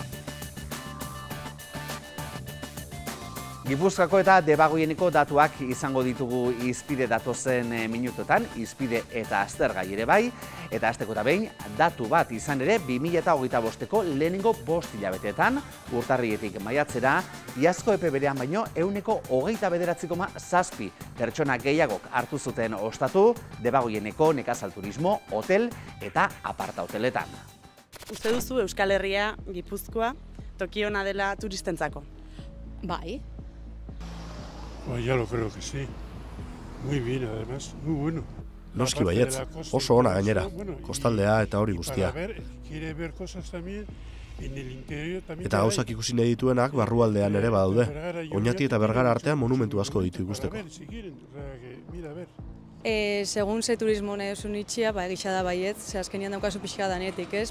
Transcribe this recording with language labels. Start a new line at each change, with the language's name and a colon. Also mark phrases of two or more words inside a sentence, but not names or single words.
Basque: Gipuzkoako eta Debagoieneko datuak izango ditugu izpide datozen minutotan, izpide eta aztergai ere bai, eta hasteko eta behin datu bat izan ere 2025ko lehenengo 5 hilabeteetan, urtarrietik maiatzera, iazko epe berean baino 29,7% pertsona gehiagok hartu zuten ostatu Debagoieneko nekazal turismo, hotel eta aparta hoteletan. Uste duzu Euskal Herria, Gipuzkoa, toki ona dela turistentzako? Bai.
Spanish: Pues ya lo creo que sí. Muy bien, además, muy bueno.
Basque: Noski baietz, oso ona gainera, kostaldea eta hori guztia. Eta gauzak ikusi nahi dituenak barrualdean ere badaude. Oñati eta Bergara artean monumentu asko ditu ikusteko. Segun ze turismo nahi duzun itxia, egisa da baietz, ze azkenian daukazu pixka danetik, ez?